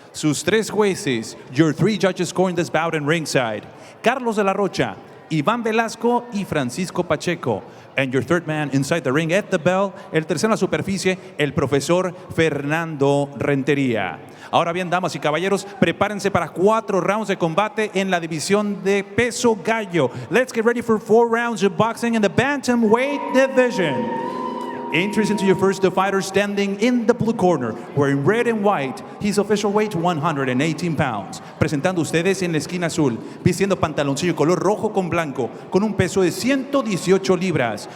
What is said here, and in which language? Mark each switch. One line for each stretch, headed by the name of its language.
Spanish: Sus tres jueces,
English: your three judges scoring this bout in ringside, Carlos de la Rocha, Iván Velasco y Francisco Pacheco. And your third man inside the ring at the bell,
Spanish: el tercero en la superficie, el profesor
English: Fernando Rentería.
Spanish: Ahora bien, damas y caballeros, prepárense para 4 rounds de combate en la división de peso gallo.
English: Let's get ready for 4 rounds of boxing in the bantamweight division. Entries into your first fighter standing in the blue corner, wearing red and white, his official weight 118 pounds.
Spanish: Presentando ustedes en la esquina azul, vistiendo pantaloncillo color rojo con blanco, con un peso de 118 libras.